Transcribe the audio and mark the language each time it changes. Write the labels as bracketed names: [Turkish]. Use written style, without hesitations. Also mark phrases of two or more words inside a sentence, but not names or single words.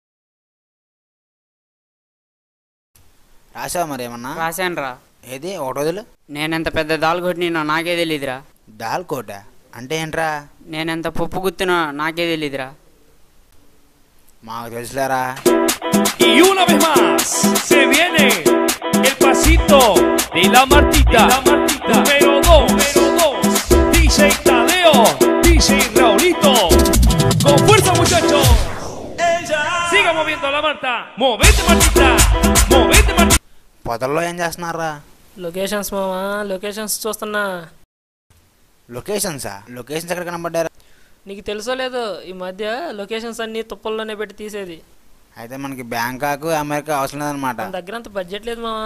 [Telugu] రాసావా మరి ఏమన్నా? రాశాను రా. ఏది ఒక రోజులు? నేనెంత పెద్ద దాల్ కొట్టినా నాకే తెలీదురా. దాల్ కోట అంటే ఏంట్రా? నేనెంత పప్పు గుత్తినా నాకే తెలీదురా. మాకు తెలుసులేరా. [Spanish] Y una vez más se viene el pasito de la Martita. Número 2, DJ Tadeo, DJ Raulito. Con fuerza, muchachos. Siga moviendo la Marta. Movete, Martita. Movete, Martita. [Telugu] పొదల్లో ఏం చేస్తున్నారా? లొకేషన్స్ మామ, లొకేషన్స్ చూస్తున్నా. లొకేషన్సా? లొకేషన్స్ ఎక్కడ కనబడ్డారా? నీకు తెలుసో లేదో ఈ మధ్య లొకేషన్స్ అన్నీ తుప్పల్లోనే పెట్టి తీసేది. అయితే మనకి బ్యాంకాక్ అమెరికా అవసరం లేదనమాట. మన దగ్గర అంత బడ్జెట్ లేదు మామ.